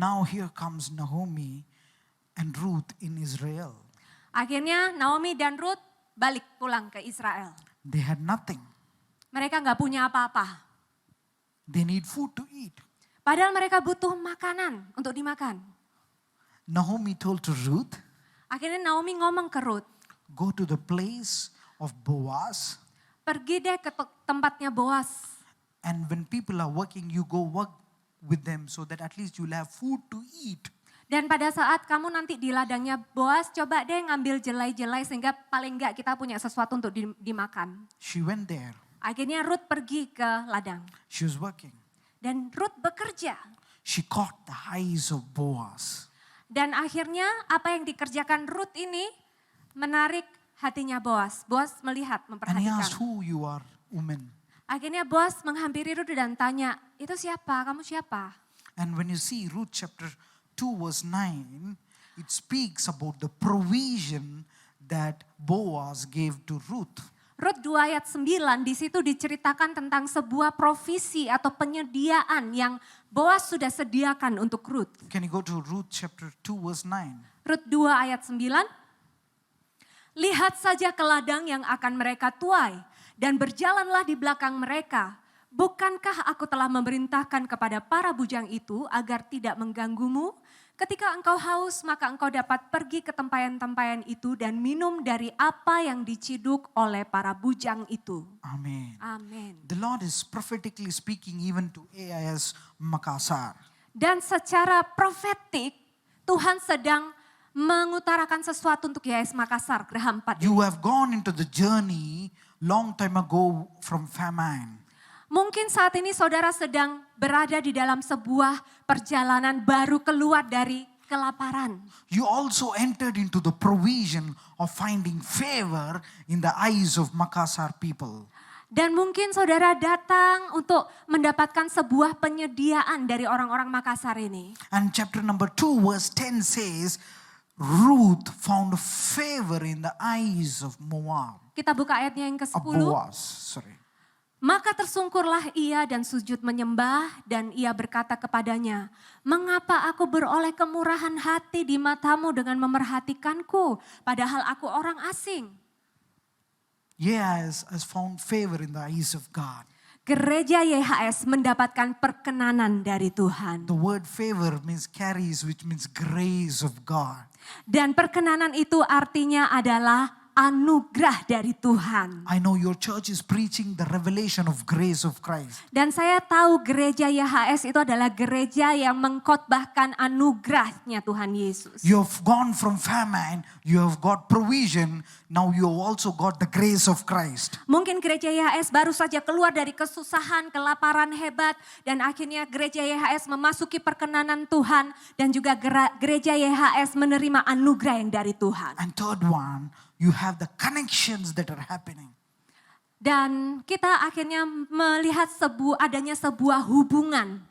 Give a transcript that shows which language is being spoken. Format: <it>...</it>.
<en>Now here comes Naomi and Ruth in Israel.</en> <id>akhirnya Naomi dan Ruth balik pulang ke Israel.</id> <en>They had nothing.</en> <id>Mereka gak punya apa-apa.</id> <en>They need food to eat.</en> <id>Padahal mereka butuh makanan untuk dimakan.</id> <en>Naomi told to Ruth,</en> <id>Akhirnya Naomi ngomong ke Ruth,</id> <en>go to the place of Boaz,</en> <id>pergi deh ke tempatnya Boaz.</id> <en>and when people are working, you go work with them so that at least you'll have food to eat.</en> <id>Dan pada saat kamu nanti di ladangnya Boaz, coba deh ngambil jelai-jelai sehingga paling enggak kita punya sesuatu untuk dimakan.</id> <en>She went there.</en> <id>Akhirnya Ruth pergi ke ladang.</id> <en>She was working.</en> <id>Dan Ruth bekerja.</id> <en>She caught the eyes of Boaz.</en> <id>Dan akhirnya apa yang dikerjakan Ruth ini menarik hatinya Boaz. Boaz melihat,</id> <en>And he asked,</en> <id>memperhatikan.</id> <en>who you are, woman?</en> <id>Akhirnya Boaz menghampiri Ruth dan tanya, itu siapa? Kamu siapa?</id> <en>And when you see Ruth chapter 2 verse 9, it speaks about the provision that Boaz gave to Ruth.</en> <id>Rut 2 ayat 9 di situ diceritakan tentang sebuah provisi atau penyediaan yang Boaz sudah sediakan untuk Rut.</id> <en>Can you go to Ruth chapter 2 verse 9?</en> <id>Rut 2 ayat 9. Lihat saja ke ladang yang akan mereka tuai dan berjalanlah di belakang mereka. Bukankah aku telah memerintahkan kepada para bujang itu agar tidak mengganggumu? Ketika engkau haus, maka engkau dapat pergi ke tempayan-tempayan itu dan minum dari apa yang diciduk oleh para bujang itu.</id> <en>Amen.</en> <id>Amin.</id> <en>The Lord is prophetically speaking even to AIS Makassar.</en> <id>Dan secara profetik, Tuhan sedang mengutarakan sesuatu untuk YAS Makassar, Geraham 4.</id> <en>You have gone into the journey long time ago from famine.</en> <id>Mungkin saat ini saudara sedang berada di dalam sebuah perjalanan baru keluar dari kelaparan.</id> <en>You also entered into the provision of finding favor in the eyes of Makassar people.</en> <id>Dan mungkin saudara datang untuk mendapatkan sebuah penyediaan dari orang-orang Makassar ini.</id> <en>And chapter number 2 verse 10 says, Ruth found favor in the eyes of Moab.</en> <id>Kita buka ayatnya yang ke-10.</id> <en>Boaz, sorry.</en> <id>Maka tersungkurlah ia dan sujud menyembah dan ia berkata kepadanya, mengapa aku beroleh kemurahan hati di matamu dengan memerhatikanku, padahal aku orang asing.</id> <en>Yes, has found favor in the eyes of God.</en> <id>Gereja YHS mendapatkan perkenanan dari Tuhan.</id> <en>The word favor means carries, which means grace of God.</en> <id>Dan perkenanan itu artinya adalah anugerah dari Tuhan.</id> <en>I know your church is preaching the revelation of grace of Christ.</en> <id>Dan saya tahu gereja YHS itu adalah gereja yang mengkhotbahkan anugerahnya Tuhan Yesus.</id> <en>You have gone from famine, you have got provision, now you have also got the grace of Christ.</en> <id>Mungkin gereja YHS baru saja keluar dari kesusahan, kelaparan hebat, dan akhirnya gereja YHS memasuki perkenanan Tuhan, dan juga gereja YHS menerima anugerah yang dari Tuhan.</id> <en>And third one, you have the connections that are happening.</en> <id>Dan kita akhirnya melihat adanya sebuah hubungan.</id>